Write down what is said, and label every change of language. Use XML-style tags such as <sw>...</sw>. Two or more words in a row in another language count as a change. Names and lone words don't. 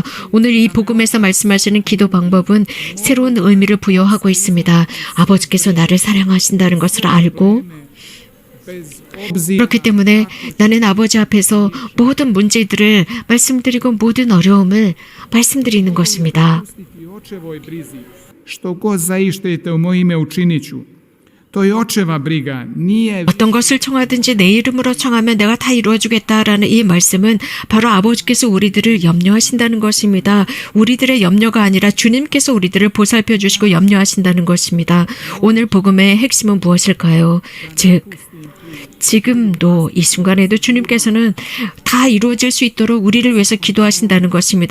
<ko>오늘 이 복음에서 말씀하시는 기도 방법은 새로운 의미를 부여하고 있습니다. 아버지께서 나를 사랑하신다는 것을 알고, 그렇기 때문에 나는 아버지 앞에서 모든 문제들을 말씀드리고 모든 어려움을 말씀드리는 것입니다.</ko> <hr>Što god zaištete u moje ime učinit ću. To je očeva briga. Nije</hr> <ko>어떤 것을 청하든지 내 이름으로 청하면 내가 다 이루어주겠다라는 이 말씀은 바로 아버지께서 우리들을 염려하신다는 것입니다. 우리들의 염려가 아니라 주님께서 우리들을 보살펴 주시고 염려하신다는 것입니다. 오늘 복음의 핵심은 무엇일까요? 즉, 지금도 이 순간에도 주님께서는 다 이루어질 수 있도록 우리를 위해서 기도하신다는 것입니다.</ko>